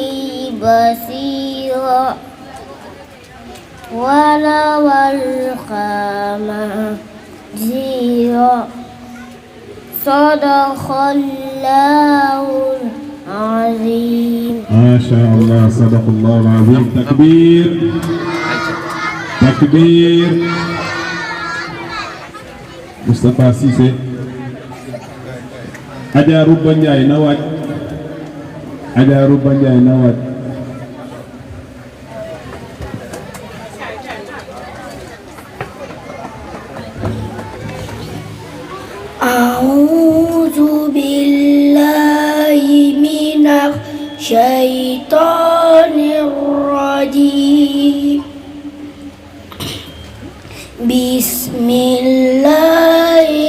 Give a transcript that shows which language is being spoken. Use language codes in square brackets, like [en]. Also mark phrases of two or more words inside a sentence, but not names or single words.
[ar] بصيرا ولو ألقى معاذيره صدق الله العظيم. ما شاء الله صدق الله العظيم. تكبير تكبير. [wo] Moustapha Cissé Adja Rouba Ndiaye na waaj Adja Rouba Ndiaye na waaj [ar] أعوذ بالله من الشيطان الرجيم بسم الله